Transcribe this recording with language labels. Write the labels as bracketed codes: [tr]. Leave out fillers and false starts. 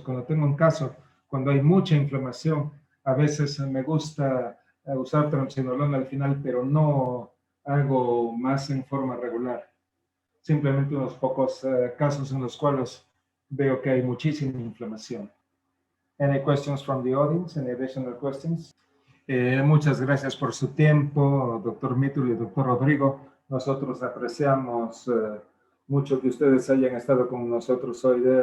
[es] Cuando tengo un caso, cuando hay mucha inflamación, a veces me gusta usar triamcinolona al final, pero no hago más en forma regular. Simplemente unos pocos casos en los cuales veo que hay muchísima inflamación. [en] Any questions from the audience? Any additional questions? [es] Muchas gracias por su tiempo, doctor Mítul y doctor Rodrigo. Nosotros apreciamos mucho que ustedes hayan estado con nosotros hoy.